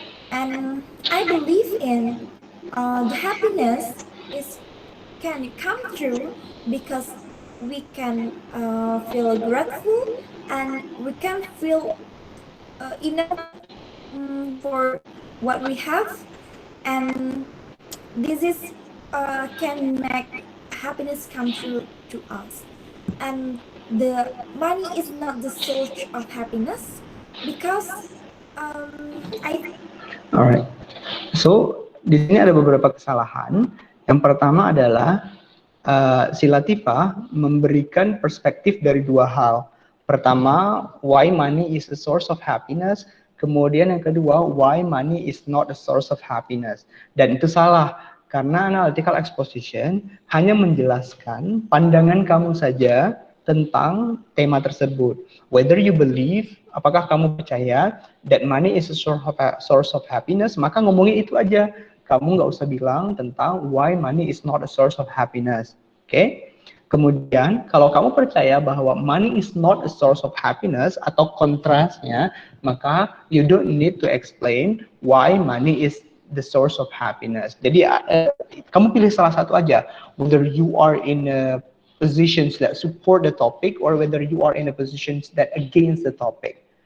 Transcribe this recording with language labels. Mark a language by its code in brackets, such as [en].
[en] And I believe in the happiness is can come true because we can feel grateful, and we can feel enough for what we have, and this is can make happiness come true to us. And the money is not the source of happiness, because I Alright. [id] So di sini ada beberapa kesalahan. Yang pertama adalah si Latifah memberikan perspektif dari dua hal. Pertama, [en] why money is a source of happiness. [id] Kemudian yang kedua, [en] why money is not a source of happiness. [id] Dan itu salah, karena analytical exposition hanya menjelaskan pandangan kamu saja tentang tema tersebut. [en] Whether you believe, [id] apakah kamu percaya [en] that money is a source of happiness, [id] maka ngomongin itu aja. Kamu nggak usah bilang tentang [en] why money is not a source of happiness. [id] Oke? Kemudian, kalau kamu percaya bahwa [en] money is not a source of happiness [id] atau kontrasnya, maka [en] you don't need to explain why money is the source of happiness. [id] Jadi, kamu pilih salah satu aja. [en] Whether you are in positions that support the topic or whether you are in a positions that against the topic.